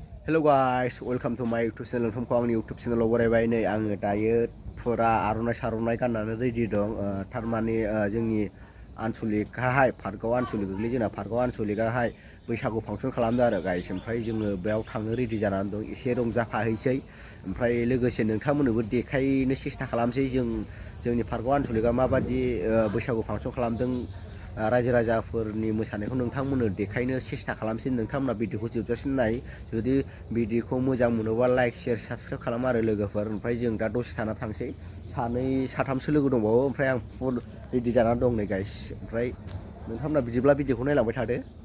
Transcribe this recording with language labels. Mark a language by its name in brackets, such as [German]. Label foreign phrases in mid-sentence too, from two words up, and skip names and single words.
[English] Hello guys, welcome to my YouTube channel. [Bodo] From आंनि YouTube channel आव बरायबाय नै आङो दायो फुरा आर'नाइ गाननानै रेडि दं थारमाने जोंनि आनसलिकहाय पार्कआव आनसलिक गोग्लैयो जोंना पार्कआव आनसलिकआहाय बैसागु फांसन खालामदों आरो गाइस ओमफ्राय जोङो बेयाव थांनो रेडि जानानै दं एसे रंजाफाहैसै ओमफ्राय लोगोसे नोंथांमोननोबो देखायनो सेस्था खालामसै जोंनि पार्कआव आनसलिकआ माबादि बैसागु फांसन खालामदों रायजो राजाफोरनि मोसानायखौ नोंथांमोननो देखायनो सेस्था खालामसै नोंथांमोना भिडिअखौ जोबजासिम नाय जुदि भिडिअखौ मोजां मोनोबा [English] like share subscribe [Bodo] खालाम आरो लोगोफोर ओमफ्राय जों दा दसे थाना थांसै साथामसो लोगो दंबावो ओमफ्राय आं [English] full ready [Bodo] जानानै दं नै गाइस ओमफ्राय नोंथांमोना बिदिब्ला भिडिअखौ नायलांबाय थादो